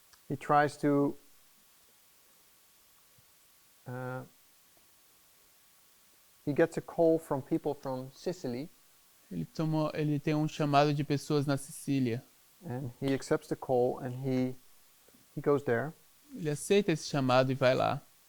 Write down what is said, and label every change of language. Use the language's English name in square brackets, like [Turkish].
[English] He tries to he gets a call from people from Sicily. [Portuguese] Ele tem um chamado de pessoas na Sicília. [English] And he accepts the call and he goes there. [Portuguese] Ele aceita esse chamado e vai lá.